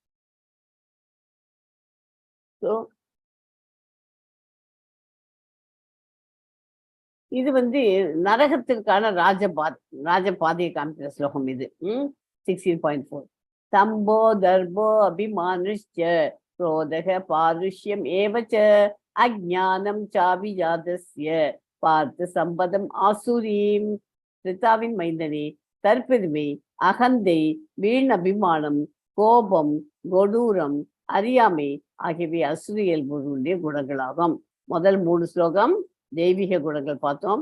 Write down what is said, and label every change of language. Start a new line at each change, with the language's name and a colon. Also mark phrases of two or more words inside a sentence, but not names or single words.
Tamil: ஸோ இது நரகத்திற்கான ராஜபாதையை காமிக்கிற ஸ்லோகம் இது.
Sanskrit: 16.4 दम्भो दर्पो अभिमानश्च क्रोधः पारुष्यम् एव च अज्ञानं चाभिजातस्य पार्थ सम्पदम् आसुरीम्.
Tamil: ரித்தாவின் மைந்தனே, தற்பெருமை, அகந்தை, வீண் அபிமானம், கோபம், கொடூரம், அறியாமை ஆகியவை அசுர இயல்புடைய குணங்களாகும். முதல் 3 ஸ்லோகம் தெய்வீக குணங்கள் பார்த்தோம்.